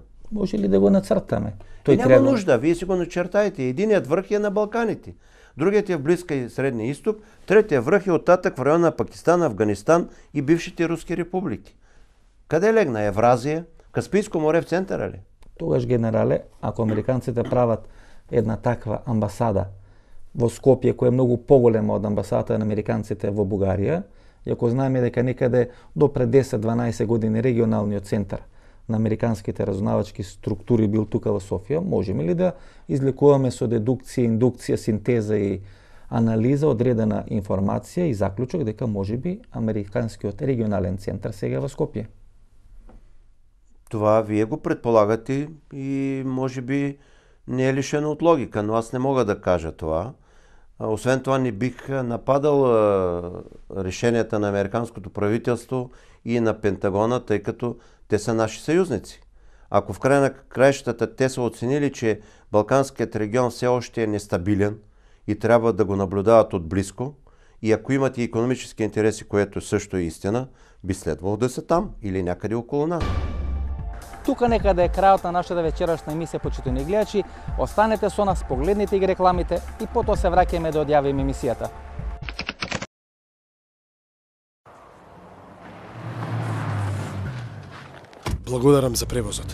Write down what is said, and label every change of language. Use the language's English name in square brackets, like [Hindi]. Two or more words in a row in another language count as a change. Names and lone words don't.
[Macedonian] Може ли да го нацртаме? [Bulgarian] Няма нужда, вие си го начертаете. Единият връх е на Балканите. другият е в Близкия и Средния изток, третия връх е оттатък в района на Пакистан, Афганистан и бившите руски републики. Къде легна? Евразия? Каспийско море в центъра ли? [Macedonian] Тогаш, генерале, ако американците правят една таква амбасада во Скопје, која е многу поголема од амбасадата на американците во Бугарија, и ако знаеме дека некаде до пред 10-12 години регионалниот центар на американските разузнавачки структури бил тука во Софија, можеме ли да излекуваме со дедукција, индукција, синтеза и анализа одредена информација и заклучок дека можеби американскиот регионален центар сега е во Скопје? [Bulgarian] Това вие го предполагате и може би не е лишено от логика, но аз не мога да кажа това. Освен това не бих нападал решенията на американското правителство и на Пентагона, тъй като те са наши съюзници. Ако в края на краищата те са оценили, че Балканският регион все още е нестабилен и трябва да го наблюдават отблизко, и ако имат и икономически интереси, което също е истина, би следвало да са там или някъде около нас. [Macedonian] Тука некаде е крајот на нашата вечерашна емисија, почитувани гледачи. Останете со нас, погледнете ги рекламите и потоа се враќаме да одјавиме емисијата. Благодарам за превозот.